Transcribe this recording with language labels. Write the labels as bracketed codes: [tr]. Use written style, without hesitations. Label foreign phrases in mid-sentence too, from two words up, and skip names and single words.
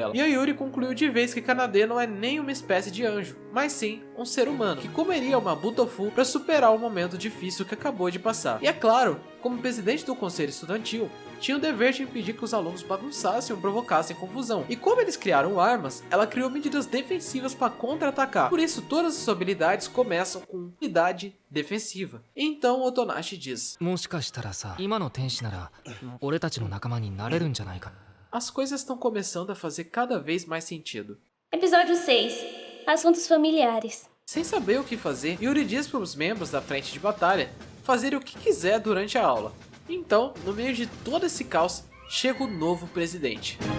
[pt] E a Yuri concluiu de vez que Kanade não é nem uma espécie de anjo, mas sim um ser humano, que comeria uma Mabu Tofu para superar o momento difícil que acabou de passar. E é claro, como presidente do conselho estudantil, tinha o dever de impedir que os alunos bagunçassem ou provocassem confusão. E como eles criaram armas, ela criou medidas defensivas para contra-atacar. Por isso, todas as habilidades começam com unidade defensiva. Então Otonashi diz: [ja] もしかしたらさ、今の天使なら俺たちの仲間になれるんじゃないか。 [pt] as coisas estão começando a fazer cada vez mais sentido. Episódio 6. Assuntos familiares. Sem saber o que fazer, Yuri diz para os membros da frente de batalha fazerem o que quiser durante a aula. Então, no meio de todo esse caos, chega o novo presidente.